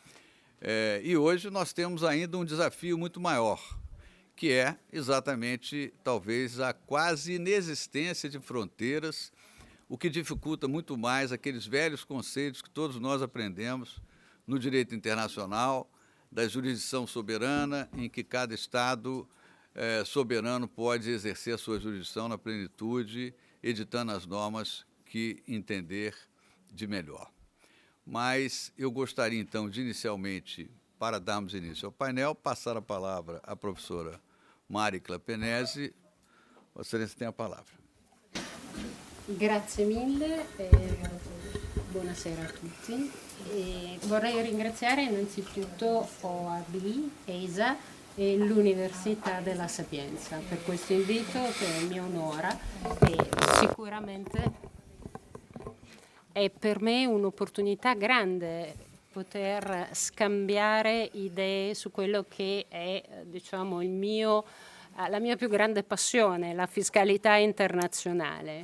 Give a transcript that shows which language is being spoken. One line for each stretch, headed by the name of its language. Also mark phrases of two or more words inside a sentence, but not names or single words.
Portuguese: E hoje nós temos ainda um desafio muito maior, que é exatamente, talvez, a quase inexistência de fronteiras, o que dificulta muito mais aqueles velhos conceitos que todos nós aprendemos no direito internacional, da jurisdição soberana, em que cada Estado soberano pode exercer a sua jurisdição na plenitude, editando as normas que entender de melhor. Mas eu gostaria, então, de inicialmente, para darmos início ao painel, passar a palavra à professora Maricla Penesi. Vossa Excelência tem a palavra.
Italian: Grazie mille, buonasera a tutti. Vorrei ringraziare innanzitutto OAB, ESA e l'Università della Sapienza per questo invito che mi onora e sicuramente è per me un'opportunità grande poter scambiare idee su quello che è, diciamo, la mia più grande passione, la fiscalità internazionale.